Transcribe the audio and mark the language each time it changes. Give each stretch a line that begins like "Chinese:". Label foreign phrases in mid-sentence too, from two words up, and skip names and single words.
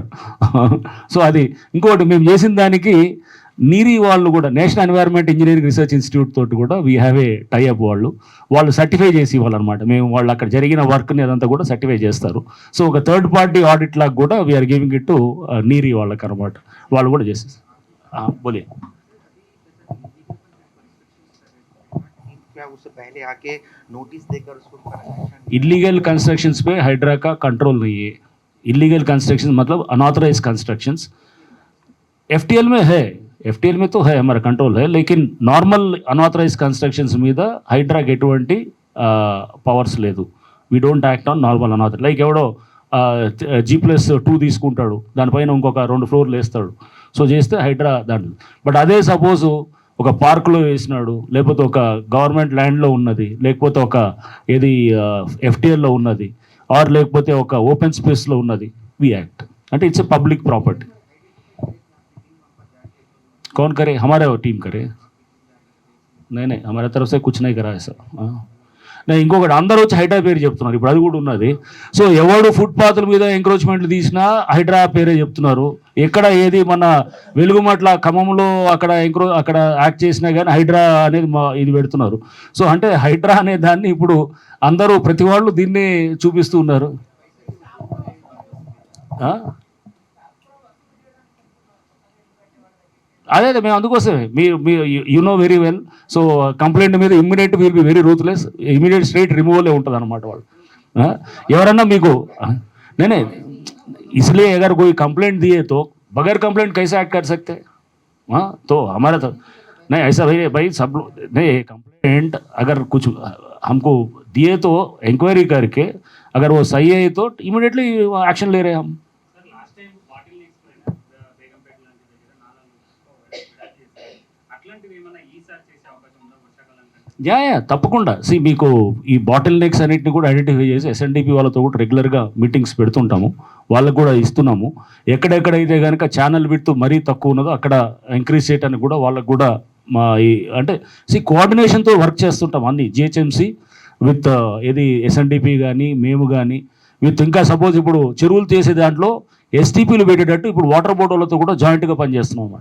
Telugu: సో అది ఇంకోటి మేము చేసిన దానికి నీరి వాళ్ళు కూడా నేషనల్ ఎన్వైరన్మెంట్ ఇంజనీరింగ్ రీసెర్చ్ ఇన్స్టిట్యూట్ తోటి కూడా
English: we have a tie-up.
Telugu: వాళ్ళు సర్టిఫై చేసి ఇవ్వాలన్నమాట. మేము వాళ్ళు అక్కడ జరిగిన వర్క్ని అదంతా కూడా సర్టిఫై చేస్తారు. సో ఒక
English: third party audit
Telugu: లాగా కూడా
English: we are giving it to
Telugu: నీరి వాళ్ళకి అనమాట. వాళ్ళు కూడా చేసేస్తారు.
Hindi: బోలే
English: illegal constructions
Hindi: पे हाइड्रा का कंट्रोल नहीं है.
English: illegal construction
Hindi: मतलब
English: unauthorised constructions
Hindi: FTL में है, FTL में तो है हमारा कंट्रोल है, लेकिन
English: normal unauthorised constructions
Telugu: మీద హైడ్రాకి ఎటువంటి పవర్స్ లేదు.
English: We don't act on normal unauthorised.
Telugu: లైక్ ఎవడో G+2 తీసుకుంటాడు, దానిపైన ఇంకొక 2 ఫ్లోర్లు వేస్తాడు, సో చేస్తే హైడ్రా దాంట్లో. బట్ అదే సపోజ్ ఒక పార్కులో వేసినాడు, లేకపోతే ఒక
English: government land
Telugu: ఉన్నది, లేకపోతే ఒక ఏది FTLలో ఉన్నది, ఆర్ లేకపోతే ఒక
English: open space
Telugu: ఉన్నది,
English: we act.
Telugu: అంటే
English: it's a public property.
Hindi: कौन करे? हमारे टीम करे. नहीं हमारे तरफ से कुछ नहीं करा ऐसा.
Telugu: నేను ఇంకొకటి అందరూ వచ్చి హైడ్రా పేరు చెప్తున్నారు, ఇప్పుడు అది కూడా ఉన్నది. సో ఎవడు ఫుట్పాత్ల మీద ఎంక్రోచ్మెంట్లు తీసినా హైడ్రా పేరే చెప్తున్నారు. ఎక్కడ ఏది మన వెలుగుమట్ల ఖమ్మంలో అక్కడ యాక్ట్ చేసినా కానీ హైడ్రా అనేది ఇది పెడుతున్నారు. సో అంటే హైడ్రా అనే దాన్ని ఇప్పుడు అందరూ ప్రతి వాళ్ళు దీన్ని చూపిస్తూ ఉన్నారు. అదే మేము అందుకోసమే మీరు
English: you know very well.
Telugu: సో కంప్లైంట్ మీద
English: immediate will be very ruthless, immediate straight removal
Telugu: ఉంటుంది అనమాట వాళ్ళు. ఎవరన్నా మీకు నేనే
Hindi: इसलिए अगर कोई कंप्लेंट दिए तो बगैर कंप्लेंट कैसे एक्ट कर सकते? हाँ, तो हमारा तो नहीं ऐसा भाई सब नहीं. कंप्लेंट अगर कुछ हमको दिए तो इंक्वायरी करके अगर वो सही है तो
English: immediately action
Hindi: ले रहे हैं हम.
Telugu: యా తప్పకుండా. మీకు ఈ
English: bottle necks
Telugu: అన్నింటిని కూడా ఐడెంటిఫై చేసి SNDP వాళ్ళతో కూడా
English: regularly meetings
Telugu: పెడుతుంటాము, వాళ్ళకు కూడా ఇస్తున్నాము. ఎక్కడెక్కడైతే కనుక
English: channel width
Telugu: మరీ తక్కువ ఉన్నదో అక్కడ ఇంక్రీజ్ చేయడానికి కూడా వాళ్ళకు కూడా మా అంటే కోఆర్డినేషన్తో వర్క్ చేస్తుంటాం అన్ని GHMC విత్ ఏది SNDP కానీ మేము కానీ విత్ ఇంకా సపోజ్ ఇప్పుడు చెరువులు చేసే దాంట్లో STPలు పెట్టేటట్టు ఇప్పుడు వాటర్ బోర్డ్ వాళ్ళతో కూడా జాయింట్గా పనిచేస్తున్నాం అన్నమాట.